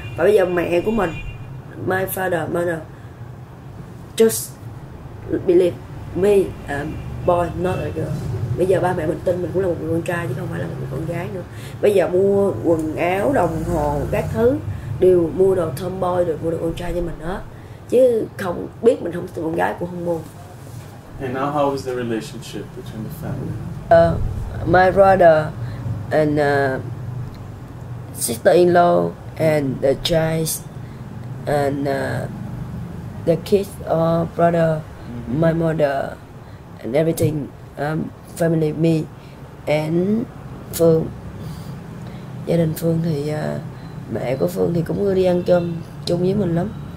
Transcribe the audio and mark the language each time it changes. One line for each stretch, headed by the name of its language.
Vietnamese: Và bây giờ mẹ của mình,
English: my father, mother, just believe me, boy not a girl.
Vietnamese: Bây giờ ba mẹ mình tin mình cũng là một người con trai chứ không phải là một người con gái nữa. Bây giờ mua quần áo, đồng hồ, các thứ đều mua đồ tomboy, rồi mua đồ con trai cho mình hết, chứ không biết mình không là con gái cũng không mua.
English: And now how is the relationship between the family? My brother and sister-in-law and the child and the kids or brother, my mother and everything, family, me and Phương.
Vietnamese: Gia đình Phương thì mẹ của Phương thì cũng ưa đi ăn cơm chung với mình lắm.